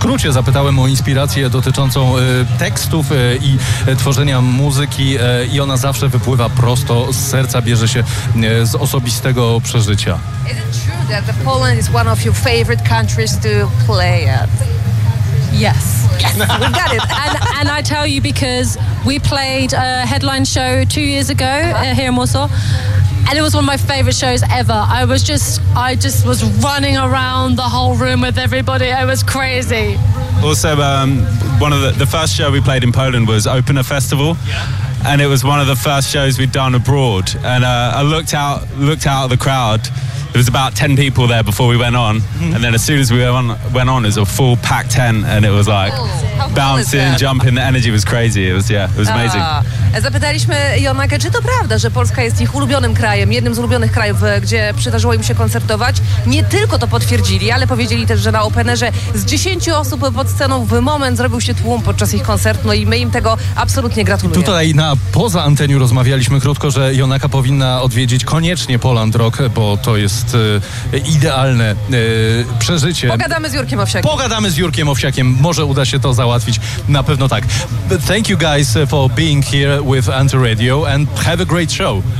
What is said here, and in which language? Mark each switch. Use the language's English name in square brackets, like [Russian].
[Polish] Zapytałem o inspirację dotyczącą tekstów i tworzenia muzyki, i ona zawsze wypływa prosto z serca, bierze się z osobistego przeżycia. [English] Is it true that the Poland is one of your favorite countries to play at? Yes. Yes, we got it. And I tell you because we played a headline show 2 years ago here in Warsaw. And it was one of my favorite shows ever. I just was running around the whole room with everybody. It was crazy. Also, one of the first show we played in Poland was Opener Festival. And it was one of the first shows we'd done abroad. And I looked out at the crowd. There was about 10 people there before we went on. And then as soon as we went on, it was a full packed tent. And it was like bouncing, jumping. The energy was crazy. It was amazing. [Polish] Zapytaliśmy Jonakę, czy to prawda, że Polska jest ich ulubionym krajem, jednym z ulubionych krajów, gdzie przydarzyło im się koncertować. Nie tylko to potwierdzili, ale powiedzieli też, że na openerze z 10 osób pod sceną w moment zrobił się tłum podczas ich koncertu. No i my im tego absolutnie gratulujemy. Tutaj na poza anteniu rozmawialiśmy krótko, że Jonaka powinna odwiedzić koniecznie Poland Rock, bo to jest idealne przeżycie. Pogadamy z Jurkiem Owsiakiem. Może uda się to załatwić. Na pewno tak. [English] But thank you guys for being here with Antyradio and have a great show.